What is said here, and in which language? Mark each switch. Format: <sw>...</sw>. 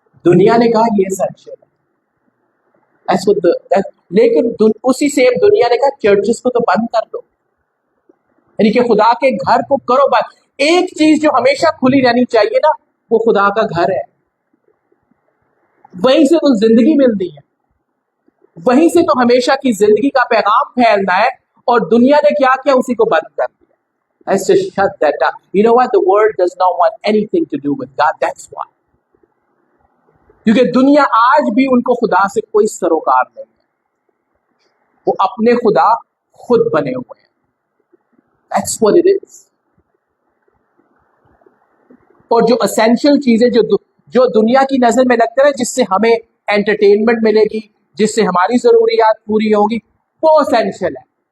<hi>दुनिया ने कहा ये एसेंशियल है, लेकिन उसी सेम दुनिया ने कहा चर्चेस को तो बंद कर दो, यानी कि खुदा के घर को करो बंद। एक चीज जो हमेशा खुली रहनी चाहिए ना, वो खुदा का घर है, वहीं से तो जिंदगी मिलती है, वहीं से तो हमेशा की जिंदगी का पैगाम फैलना है, और दुनिया ने क्या किया, उसी को बंद कर दिया।</hi> <en>Let's just shut that down. You know what? The world does not want anything to do with God. That's why.</en> <hi>क्योंकि दुनिया आज भी उनको खुदा से कोई सरोकार नहीं है, वो अपने खुदा खुद बने हुए हैं।</hi> <en>That's what it is.</en> <hi>और जो एसेंशियल चीजें जो दुनिया की नजर में लगते हैं, जिससे हमें एंटरटेनमेंट मिलेगी, जिससे हमारी जरूरियात पूरी होगी, वो एसेंशियल है,</hi>